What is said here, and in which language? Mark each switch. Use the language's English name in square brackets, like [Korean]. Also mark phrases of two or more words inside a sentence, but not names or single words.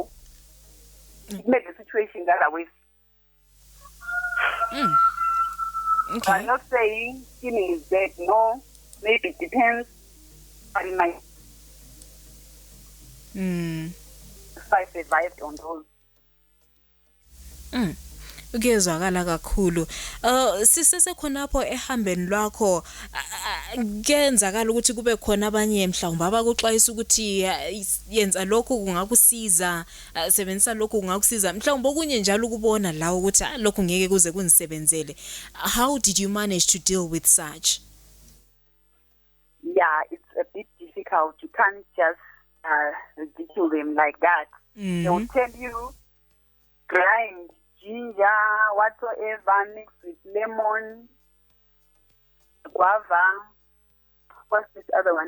[English] It made the situation that I was. Okay. I'm not saying steaming is bad, no. Maybe it depends. But in my I survived on those. [North Ndebele] Kuyezwakala kakhulu. Sisese khonapho ehambeni lwakho kuyenzakala ukuthi kube khona abanye mhlawumbe abakuxwayisa ukuthi yenza lokho kungakusiza, sebenzisa lokho kungakusiza. Mhlawumbe okunye njalo ukubona la ukuthi lokho ngeke kuze kunisebenzele. [English] How did you manage to deal with such? Yeah, it's a bit difficult. You can't just ridicule them like that. They'll tell you, grind ginger, whatsoever, mixed with lemon, guava, what's this other one?